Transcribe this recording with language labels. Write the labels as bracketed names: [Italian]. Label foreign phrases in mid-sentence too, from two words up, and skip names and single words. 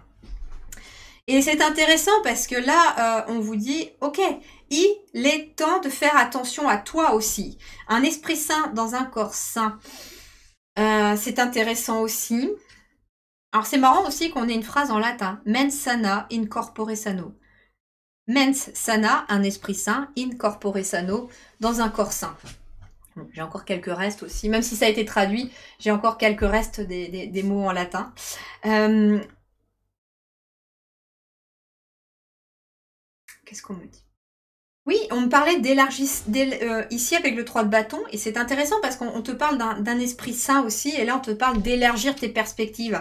[French] Et c'est intéressant parce que là, on vous dit, ok, il est temps de faire attention à toi aussi. Un esprit sain dans un corps sain. C'est intéressant aussi. Alors c'est marrant aussi qu'on ait une phrase en latin. [Latin] Mens sana in corpore sano. Mens sana, [French] un esprit sain, [Latin] in corpore sano, [French] dans un corps sain. Bon, j'ai encore quelques restes aussi, même si ça a été traduit, j'ai encore quelques restes des mots en latin. Qu'est-ce qu'on me dit? Oui, on me parlait ici avec le 3 de bâton, et c'est intéressant parce qu'on te parle d'un esprit sain aussi, et là on te parle d'élargir tes perspectives.